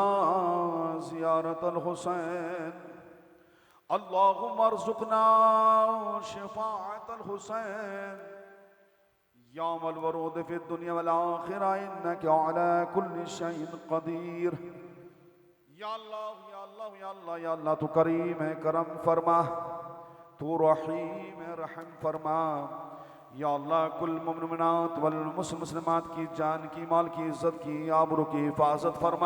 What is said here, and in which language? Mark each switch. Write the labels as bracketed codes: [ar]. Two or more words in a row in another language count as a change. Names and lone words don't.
[ar] زيارة الحسين، اللهم ارزقنا شفاعة الحسين, يا مل ورود في الدنيا والآخرة إنك على كل شيء قدير. يا الله يا الله يا الله يا الله, [hi] तू करीम है करम फरमा, तू रहीम है रहम फरमा। [ar] يا الله كل مؤمنات والمسلمات [hi] की जान की, माल की, इज्जत की, आबरू की हिफाजत फरमा।